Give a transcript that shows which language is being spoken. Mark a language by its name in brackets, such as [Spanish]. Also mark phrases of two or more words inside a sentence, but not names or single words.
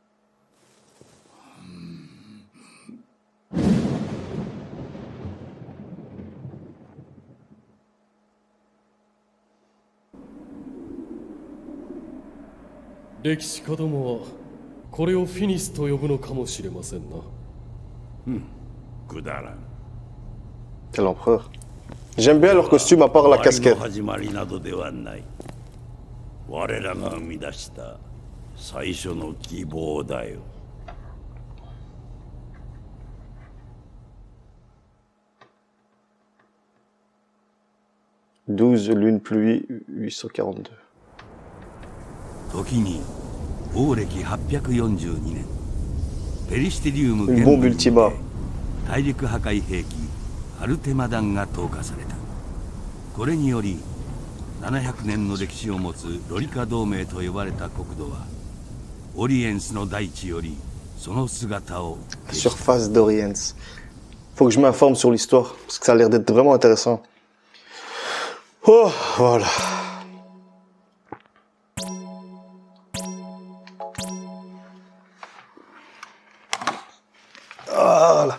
[Japanese] 歴史家どもはこれをフィニスと呼ぶのかもしれませんな。くだらん。 [French] Quel empereur. J'aime bien leur costume à part la casquette. [Japanese] 始まりなどではない。我らが生み出した最初の希望だよ。 [French] 12 lune pluie 842. [Japanese] 時に王暦842年ペリシテリウム [French] Une bombe ultima. [Japanese] 大陸破壊兵器アルテマダンが投下された。これにより700年の歴史を持つロリカ同盟と呼ばれた国土はオリエンスの大地よりその姿を [French] Surface d'Oriens. Faut que je m'informe sur l'histoire, parce que ça a l'air d'être vraiment intéressant. Oh, voilà. Voilà.